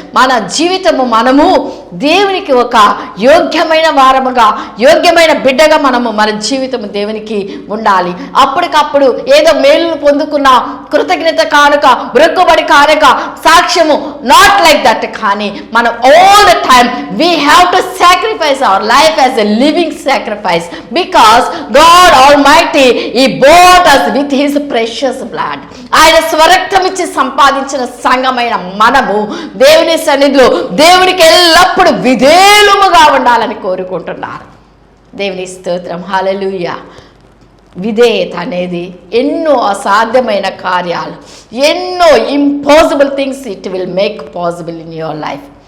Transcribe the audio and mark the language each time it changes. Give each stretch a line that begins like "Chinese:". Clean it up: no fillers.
Telugu: మన జీవితము మనము దేవునికి ఒక యోగ్యమైన వారముగా, యోగ్యమైన బిడ్డగా మన జీవితము దేవునికి ఉండాలి. అప్పటికప్పుడు ఏదో మేలును పొందుకున్న కృతజ్ఞత కానుక, మురక్కుబడి కానుక, సాక్ష్యము,
English: Not like that.
Telugu: కానీ మనం
English: All the time we have to sacrifice our life as a living sacrifice, because God Almighty, He bought us with His precious blood.
Telugu: ఆయన స్వరక్తమిచ్చి సంపాదించిన సంఘమైన మనము దేవుని సన్నిధిలో దేవునికి ఎల్లప్పుడూ విధేయులుగా ఉండాలని కోరుకుంటున్నారు. దేవుని స్తోత్రం, హల్లెలూయా. విధేయత అనేది ఎన్నో అసాధ్యమైన కార్యాలు, ఎన్నో
English: Impossible things it will make possible in your life.